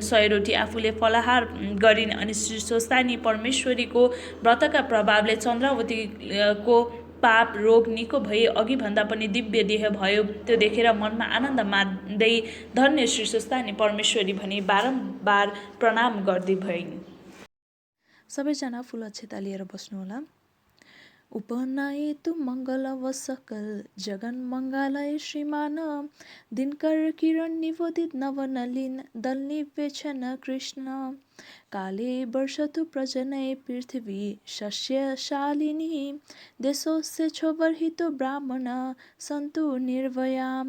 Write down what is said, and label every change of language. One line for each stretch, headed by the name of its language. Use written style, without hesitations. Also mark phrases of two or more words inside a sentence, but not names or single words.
Nepali: 100 रोटी आफूले फलाहार गरिन् अनि श्री स्वस्थानी परमेश्वरीको व्रतका प्रभावले चन्द्रावतीको पाप रोग निको भई अघि भन्दा पनि दिव्य देह भयो। त्यो देखेर मनमा आनन्द मान्दै धन्य श्री स्वस्थानी परमेश्वरी भनी बारम्बार प्रणाम गर्दै भइन्। सबैजना फुल अक्षता लिएर बस्नुहोला।
Sanskrit: उपनयतु मङ्गलव सकल जगन मङ्गलय श्रीमान दिनकर किरण निवोदित नवनलिन दलनिवेक्षण कृष्ण काले वर्षतु प्रजनय पृथ्वी शस्यशालिनी देशोस्य क्षोभर्हितो ब्राह्मण सन्तु निर्भयाम्